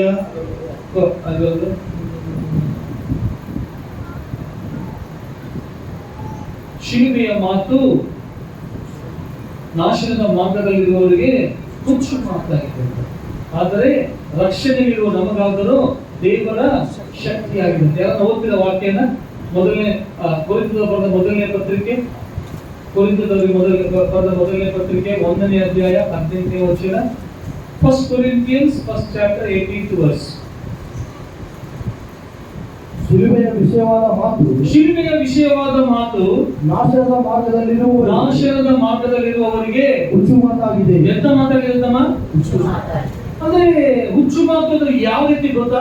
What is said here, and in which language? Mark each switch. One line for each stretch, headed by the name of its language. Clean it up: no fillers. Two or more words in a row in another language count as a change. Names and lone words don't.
Kannada: ಅದೊಂದು ಶಿಲುಬೆಯ ಮಾತು ನಾಶನದ ಮಾರ್ಗದಲ್ಲಿರುವವರಿಗೆ ಹುಚ್ಚು ಮಾತಾಗಿದೆ, ಆದರೆ ರಕ್ಷಣೆಗಿರುವ ನಮಗಾದರೂ ದೇವರ ಶಕ್ತಿಯಾಗಿದೆ. ಯಾರು ಓದ್ತಿದ ವಾಕ್ಯನ ಕೊರಿಂಥದವರಿಗೆ ಬರೆದ ಮೊದಲನೇ ಪತ್ರಿಕೆ 1ನೇ ಅಧ್ಯಾಯ 18ನೇ ವಚನ.
English: 1 Corinthians 1st chapter 18th verse.
Kannada: ಶಿಲುಬೆಯ ವಿಷಯವಾದ ಮಾತು ನಾಶನದ ಮಾರ್ಗದಲ್ಲಿರುವವರಿಗೆ ಹುಚ್ಚು ಮಾತಾಗಿದೆ. ಎಂತ ಮಾತಾಗಿರುತ್ತಮ್ಮ? ಅಂದ್ರೆ ಹುಚ್ಚು ಮಾತು ಅಂದ್ರೆ ಯಾವ ರೀತಿ ಗೊತ್ತಾ?